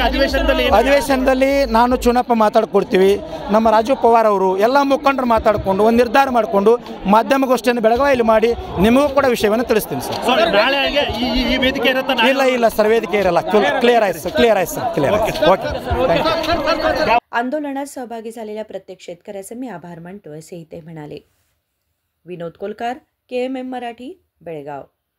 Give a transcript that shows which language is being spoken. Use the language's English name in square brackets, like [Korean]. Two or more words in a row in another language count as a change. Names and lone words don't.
[Kannada] ಅಧಿವೇಶನದಲ್ಲಿ ನಾನು ಚುನಪ್ಪ ಮಾತಾಡ್ಕೊಡ್ತೀವಿ, ನಮ್ಮ ರಾಜು ಪವಾರ್ ಅವರು ಎಲ್ಲ ಮುಖಂಡರು ಮಾತಾಡಿಕೊಂಡು ಒಂದು ನಿರ್ಧಾರ ಮಾಡಿಕೊಂಡು ಮಾಧ್ಯಮಗೋಷ್ಠಿಯನ್ನು ಬೆಳಗಾವಿಯಲ್ಲಿ ಮಾಡಿ ನಿಮಗೂ ಕೂಡ ವಿಷಯವನ್ನು ತಿಳಿಸ್ತೀನಿ ಸರ್. ನಾಳೆ ಈ ವೇದಿಕೆ ಇರುತ್ತಾ? ಇಲ್ಲ ಸರ್, ವೇದಿಕೆ ಇರಲ್ಲ. ಕ್ಲಿಯರ್ ಆಯ್ತು ಸರ್, ಕ್ಲಿಯರ್ ಆಯ್ತು ಸರ್, [English] clear okay. [Marathi] आंदोलनात सहभागी झालेल्या प्रत्येक शेतकऱ्याचे मी आभार मानतो, असेही ते म्हणाले. विनोद कोलकार, KMM मराठी, बेळगाव.